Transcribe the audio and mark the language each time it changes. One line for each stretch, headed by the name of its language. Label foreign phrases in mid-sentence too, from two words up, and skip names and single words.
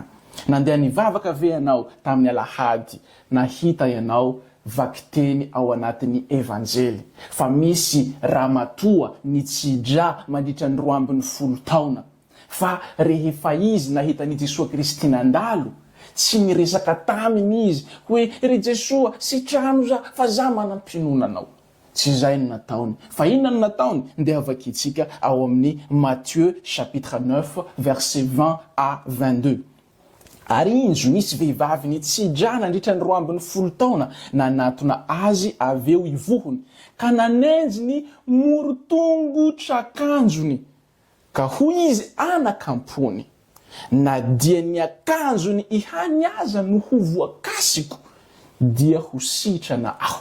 Malagasy: Nandeha nivavaka ve ianao tamin'ny alahady, nahita ianao vakiteny ao anatin'ny evanjely fa misy ramatoa nitsidra mandritra ny 12 taona. Fa rehefa izy nahitan'i Jesosy Kristy nandalo, tsy miresaka taminy izy hoe ry Jesosy sitrano za fa za manampinoana anao. Tsy zay no nataony. Fa inona no nataony? Ndeha vakitsika ao amin'ny Matthieu
French: chapitre 9 verset 20 à 22.
Malagasy: Ary injo nisy vehivavy nitsidra nandritra ny 12 taona nanatona azy aveo ivohony ka nanenjy ny morotongotr'akanjony ka hoy izy anakampony na dia ny akanjony ihany aza no ho voakasiko dia ho sitrana aho.